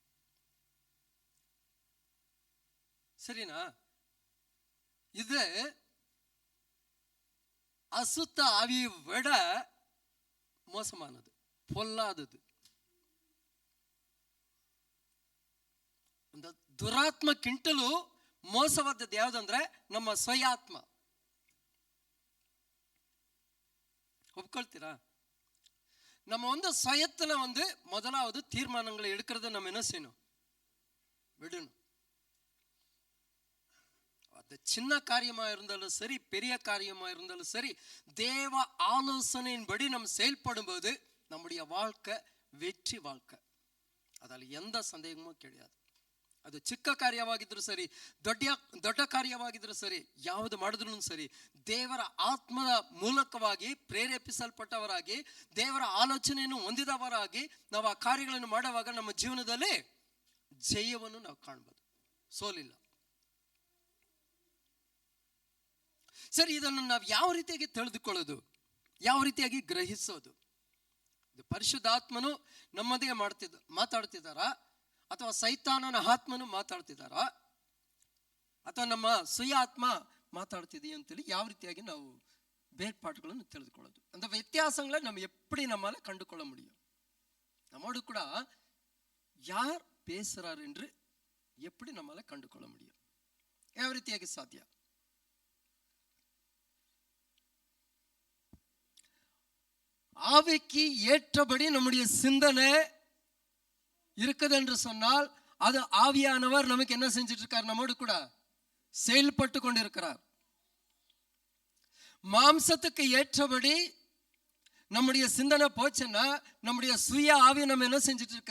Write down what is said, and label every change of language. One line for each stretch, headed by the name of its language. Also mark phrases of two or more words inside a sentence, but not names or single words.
Tamil: சரினா? இது அசுத்த ஆவியை விட மோசமானது, பொல்லாதது.
Kannada: அந்த ದುರಾತ್ಮಕ್ಕಿಂತಲೂ ಮೋಸವಾದದ್ದು ಯಾವುದಂದ್ರೆ ನಮ್ಮ ಸ್ವಯಾತ್ಮ.
Tamil: ஒப்புக்கொள்ತೀರಾ? நம்ம சுயத்துல முதலாவது தீர்மானங்களை எடுக்கிறத நம்ம என்ன செய்யணும்? விடணும். அது சின்ன காரியமா இருந்தாலும் சரி, பெரிய காரியமா இருந்தாலும் சரி, தேவ ஆலோசனையின்படி நம்ம செயல்படும் போது நம்முடைய வாழ்க்கை வெற்றி வாழ்க்கை. அதில் எந்த சந்தேகமும் கிடையாது.
Kannada: ಅದು ಚಿಕ್ಕ ಕಾರ್ಯವಾಗಿದ್ರು ಸರಿ, ದೊಡ್ಡ ಕಾರ್ಯವಾಗಿದ್ರು ಸರಿ, ಯಾವುದು ಮಾಡಿದ್ರು ಸರಿ, ದೇವರ ಆತ್ಮದ ಮೂಲಕವಾಗಿ ಪ್ರೇರೇಪಿಸಲ್ಪಟ್ಟವರಾಗಿ ದೇವರ ಆಲೋಚನೆಯನ್ನು ಹೊಂದಿದವರಾಗಿ ನಾವು ಆ ಕಾರ್ಯಗಳನ್ನು ಮಾಡುವಾಗ ನಮ್ಮ ಜೀವನದಲ್ಲಿ ಜಯವನ್ನು ನಾವು ಕಾಣಬಹುದು. ಸೋಲಿಲ್ಲ. ಸರಿ, ಇದನ್ನು ನಾವು ಯಾವ ರೀತಿಯಾಗಿ ತಿಳಿದುಕೊಳ್ಳೋದು? ಯಾವ ರೀತಿಯಾಗಿ ಗ್ರಹಿಸೋದು? ಇದು ಪರಿಶುದ್ಧಾತ್ಮನು ನಮ್ಮದೇ ಮಾತಾಡ್ತಿದ್ದಾರಾ, ಅಥವಾ ಸೈತಾನನ ಆತ್ಮನು ಮಾತಾಡ್ತಿದ್ದಾರಾ, ಅಥವಾ ನಮ್ಮ ಸುಯ ಆತ್ಮ ಮಾತಾಡ್ತಿದೆಯಾ ಅಂತೇಳಿ ಯಾವ ರೀತಿಯಾಗಿ ನಾವು ಬೇರ್ಪಾಟುಗಳನ್ನು ತಿಳಿದುಕೊಳ್ಳೋದು?
Tamil: அந்த ವ್ಯತ್ಯಾಸங்களை நம்ம எப்படி நம்மால கண்டுகொள்ள முடியும்? நம்மோடு கூட யார் பேசுறார் என்று எப்படி நம்மால கண்டுகொள்ள முடியும்?
Kannada: ಯಾವ ರೀತಿಯಾಗಿ ಸಾಧ್ಯ?
Tamil: ஆவிக்கு ஏற்றபடி நம்முடைய சிந்தனை இருக்குது என்று சொன்னால் அது ஆவியானவர் நமக்கு என்ன செஞ்சிட்டு இருக்கார்? நம்மோடு கூட செயல்பட்டு கொண்டிருக்கிறார். மாம்சத்துக்கு ஏற்றபடி நம்முடைய சிந்தனை போச்சுன்னா நம்முடைய சுய ஆவி நம்ம என்ன செஞ்சிட்டு இருக்க?